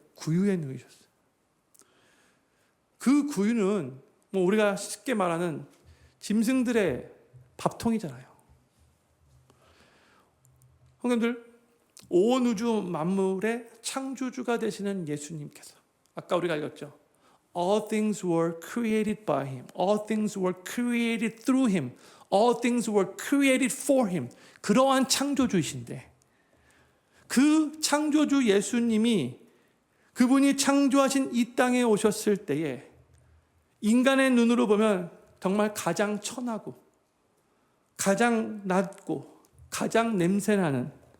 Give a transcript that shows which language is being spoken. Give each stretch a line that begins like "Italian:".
Korean: 구유에 누이셨어요. 그 구유는 우리가 쉽게 말하는 짐승들의 밥통이잖아요. 형님들, 온 우주 만물의 창조주가 되시는 예수님께서, 아까 우리가 읽었죠.
English: All things were created by him. All things were created through him. All things were created for him.
Korean: 그러한 창조주이신데, 그 창조주 예수님이, 그분이 창조하신 이 땅에 오셨을 때에 인간의 눈으로 보면 정말 가장 천하고 가장 낮고 가장 냄새나는,